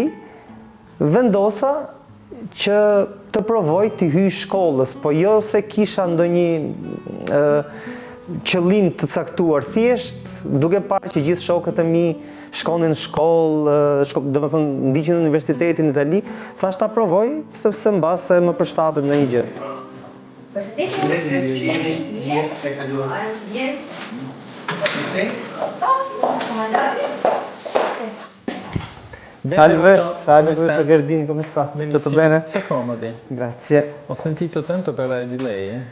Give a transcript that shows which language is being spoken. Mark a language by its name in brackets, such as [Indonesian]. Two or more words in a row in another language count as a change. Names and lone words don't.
[Albanian] Vendosa që të provoj të hyj shkollës, po jo se kisha ndonjë qëllim të caktuar, thjesht duke parë që gjithë shokët e mi shkonin në shkollë, domethënë ndiqnin në universitetin në Itali, thash ta provoj sepse mbase më përshtatet në një gjë. [Italian] Salve professor Gerdini, come sta? Tutto bene? Si accomodi. Grazie. Ho sentito tanto parlare di lei, eh?